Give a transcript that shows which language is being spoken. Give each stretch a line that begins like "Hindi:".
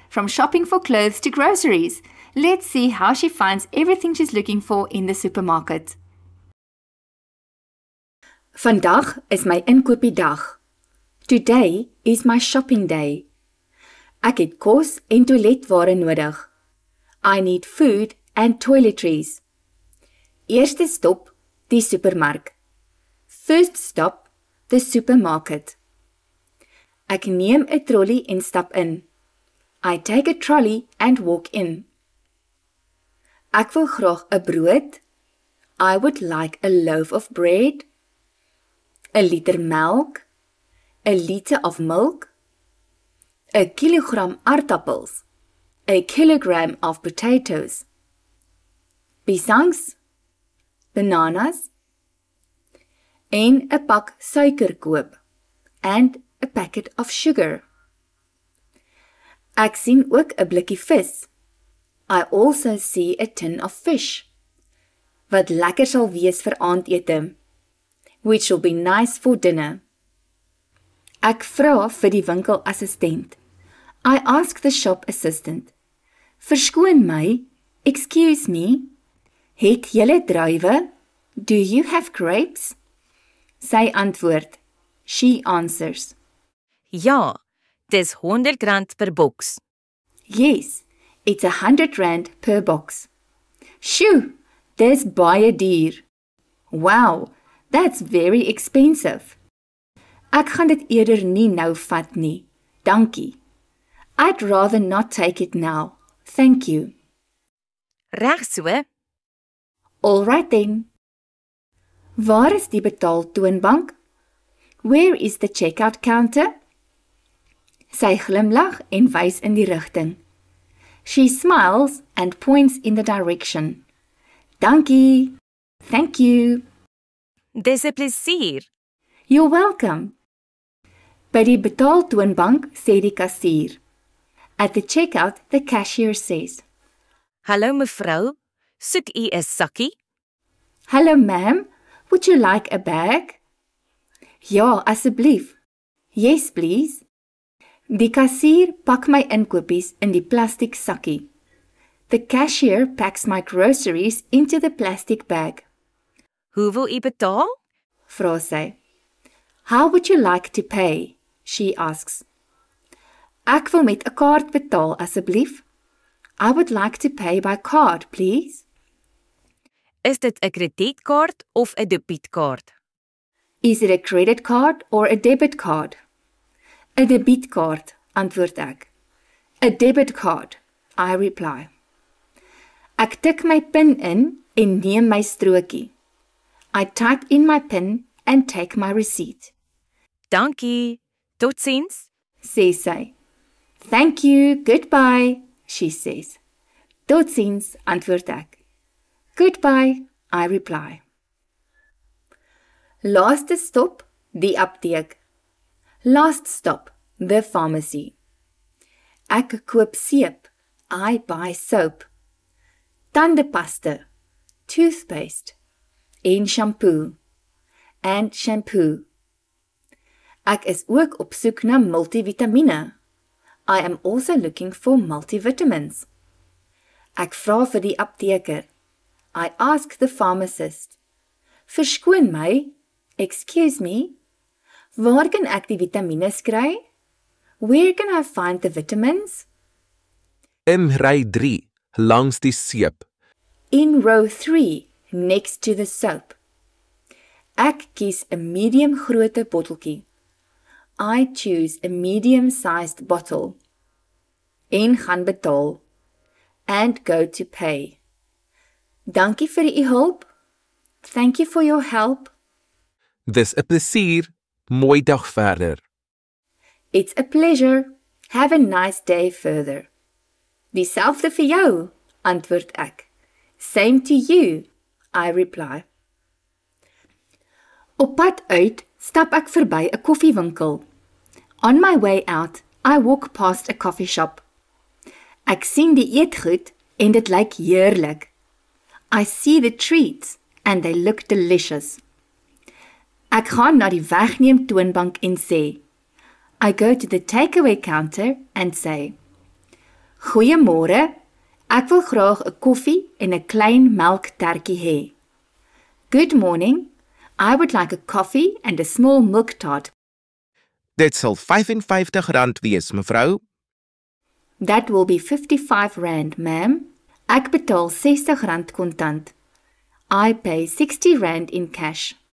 English: From shopping for clothes to groceries. Let's see how she finds everything she's looking for in the supermarket.
Afrikaans: Vandag is my inkopiedag.
English: Today is my shopping day.
Afrikaans: Ek het kos en toiletware nodig.
English: I need food and toiletries.
Afrikaans: Eerste stop, die supermark.
English: First stop, the supermarket.
Afrikaans: Ek neem 'n trolley en stap in.
English: I take a trolley and walk in.
Afrikaans: Ek wil graag 'n brood.
English: I would like a loaf of bread, a liter
Afrikaans: melk,
English: a liter of milk, a kilogram
Afrikaans: aardappels,
English: a kilogram of potatoes,
Afrikaans: piesangs,
English: bananas,
Afrikaans: en 'n pak suiker koop,
English: and a packet of sugar.
Afrikaans: Ek sien ook 'n blikkie vis.
English: I also see a tin of fish,
Afrikaans: wat lekker sal wees vir aandete,
English: which will be nice for dinner.
Afrikaans: Ek vra vir die winkelassistent.
English: I ask the shop assistant.
Afrikaans: Verskoon my,
English: excuse me,
Afrikaans: het julle druiwe?
English: Do you have grapes?
Afrikaans: Sy antwoord.
English: She answers.
Afrikaans: Ja, dis R100 per boks.
English: Yes, it's R100 per box. Shoo,
Afrikaans: dis baie duur.
English: Wow, that's very expensive.
Afrikaans: Ek gaan dit eerder nie nou vat nie. Dankie.
English: I'd rather not take it now. Thank you.
Afrikaans: Reg so.
English: All right then.
Afrikaans: Waar is die betaaltoonbank?
English: Where is the checkout counter?
Afrikaans: Sy glimlag en wys in die rigting.
English: She smiles and points in the direction.
Afrikaans: Dankie.
English: Thank you.
Afrikaans: Dis 'n plesier.
English: You're welcome.
Afrikaans: By die betaaltoonbank sê die kassier.
English: At the checkout, the cashier says,
Afrikaans: Hallo mevrou, soek u 'n sakkie?
English: Hello ma'am, would you like a bag?
Afrikaans: Ja, asseblief.
English: Yes, please.
Afrikaans: Die kassier pak my inkopies in die plastiek sakkie.
English: The cashier packs my groceries into the plastic bag.
Afrikaans: Hoe wil u betaal? Vra sy.
English: How would you like to pay? She asks.
Afrikaans: Ek wil met 'n kaart betaal asseblief.
English: I would like to pay by card, please.
Afrikaans: Is dit 'n kredietkaart of 'n debietkaart?
English: Is it a credit card or a debit card?
Afrikaans: 'n Debietkaart, antwoord ek.
English: A debit card, I reply.
Afrikaans: Ek tik my pin in en neem my strokie.
English: I type in my pin and take my receipt.
Afrikaans: Dankie. Totsiens. Sê sy.
English: Thank you, goodbye, she says.
Afrikaans: Totsiens, antwoord ek.
English: Goodbye, I reply.
Afrikaans: Laaste stop, die apteek.
English: Last stop, the pharmacy.
Afrikaans: Ek koop seep,
English: I buy soap.
Afrikaans: Tandepasta,
English: toothpaste,
Afrikaans: en shampoo,
English: and shampoo.
Afrikaans: Ek is ook op soek na multivitamiene.
English: I am also looking for multivitamins.
Afrikaans: Ek vra vir die apteker.
English: I ask the pharmacist.
Afrikaans: Verskoon my,
English: excuse me,
Afrikaans: waar kan ek die vitamiene kry?
English: Where can I find the vitamins?
Afrikaans: In ry 3, langs die seep.
English: In row 3, next to the soap.
Afrikaans: Ek kies 'n medium grootte botteltjie.
English: I choose a medium-sized bottle.
Afrikaans: En gaan betaal.
English: And go to pay.
Afrikaans: Dankie vir u hulp.
English: Thank you for your help.
Afrikaans: Dis 'n plesier. Mooi dag verder.
English: It's a pleasure. Have a nice day further.
Afrikaans: Dieselfde vir jou, antwoord ek.
English: Same to you, I reply.
Afrikaans: Op pad uit stap ek verby 'n koffiewinkel.
English: On my way out, I walk past a coffee shop.
Afrikaans: Ek sien die eetgoed en dit lyk heerlik.
English: I see the treats and they look delicious.
Afrikaans: Ek gaan na die wegneem toonbank en sê,
English: I go to the takeaway counter and say,
Afrikaans: Goeiemôre, ek wil graag 'n koffie en 'n klein melktertjie hê.
English: Good morning, I would like a coffee and a small milk tart.
Afrikaans: Dit sal R55 wees, mevrou.
English: That will be 55 rand, ma'am.
Afrikaans: Ek betaal R60 kontant.
English: I pay 60 rand in cash.